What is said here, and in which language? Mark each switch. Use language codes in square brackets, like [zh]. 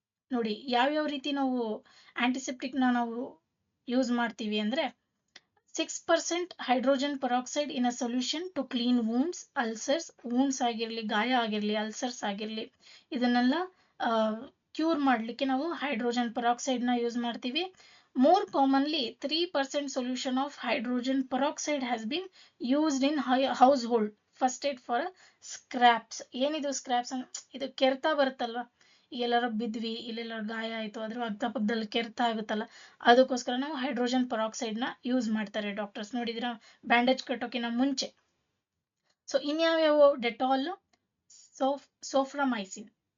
[kn] ನೋಡಿ, ಯಾವ್ಯಾವ ರೀತಿ ನಾವು ಆಂಟಿಸೆಪ್ಟಿಕ್ನ ನಾವು ಯೂಸ್ ಮಾಡ್ತೀವಿ ಅಂದ್ರೆ [en] 6% hydrogen peroxide in a solution to clean wounds, ulcers. [kn] Wounds ಆಗಿರ್ಲಿ, ಗಾಯ ಆಗಿರ್ಲಿ, ಅಲ್ಸರ್ಸ್ ಆಗಿರ್ಲಿ, ಇದನ್ನೆಲ್ಲ ಕ್ಯೂರ್ ಮಾಡ್ಲಿಕ್ಕೆ ನಾವು ಹೈಡ್ರೋಜನ್ ಪೆರಾಕ್ಸೈಡ್ ನ ಯೂಸ್ ಮಾಡ್ತೀವಿ. [en] More commonly, 3% solution of hydrogen peroxide has been used in household first aid for scraps. [kn] ಏನಿದು ಸ್ಕ್ರಾಪ್ಸ್ ಇದು ಕೆರೆತ ಬರುತ್ತಲ್ವಾ, ಎಲ್ಲಾರು ಬಿದ್ವಿ, ಇಲ್ಲೆಲ್ಲ ಗಾಯ ಆಯ್ತು, ಅದ್ರ ಅಕ್ಕಪಕ್ಕದಲ್ಲಿ ಕೆರೆತ ಆಗುತ್ತಲ್ಲ, ಅದಕ್ಕೋಸ್ಕರ ನಾವು ಹೈಡ್ರೋಜನ್ ಪೆರಾಕ್ಸೈಡ್ ನ ಯೂಸ್ ಮಾಡ್ತಾರೆ ಡಾಕ್ಟರ್ಸ್. ನೋಡಿದ್ರ ಬ್ಯಾಂಡೇಜ್ ಕಟ್ಟೋಕಿನ ಮುಂಚೆ. So ಇನ್ಯಾವ್ಯಾವು, Dettol, ಸೋಫ್ರಮೈಸಿನ್.